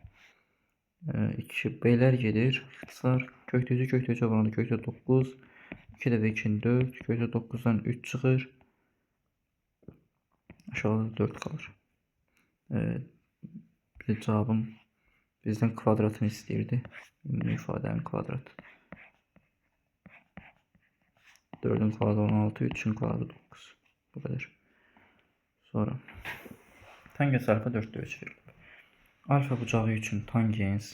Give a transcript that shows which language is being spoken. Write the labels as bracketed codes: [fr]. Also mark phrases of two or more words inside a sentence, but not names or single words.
[tr] 2b'ler gelir. [az] İxtisar kökte 3'ü kökte 3'e vuranında kökte 9. 2 dəfə 2'nin 4. Kökte 9'dan 3 çıxır. [tr] Aşağıda 4 kalır. Bir cevabın bizden kvadratını istəyirdi. [az] Ümumi ifadənin kvadratı. 4'ün kvadratı 16, 3'ün kvadratı 9. [tr] Bu kadar. [az] Sonra tangens alfa 4'də ölçülür. Alfa bucağı üçün tangens.